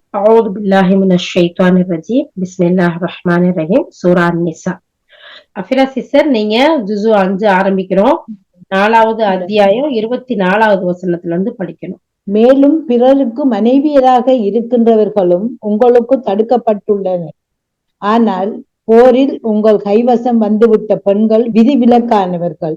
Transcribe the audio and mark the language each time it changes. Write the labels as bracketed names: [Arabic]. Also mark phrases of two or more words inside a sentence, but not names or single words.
[Arabic] أعوذ بالله من الشيطان الرجيم بسم الله الرحمن الرحيم சூரா நிசா. [Tamil] அஃபிரா சிஸ்டர், நீங்க ஜுசு 5 ஆரம்பிக்கிறோம். 4வது அத்தியாயம் 24வது வசனத்துல இருந்து படிக்கணும். மேலும் பிறருக்கு மனைவியராக இருக்கின்றவர்களும் உங்களுக்கு தடுக்கப்பட்டுள்ளனர். ஆனால் போரில் உங்கள் கைவசம் வந்துவிட்ட பெண்கள் விதிவிலக்கானவர்கள்.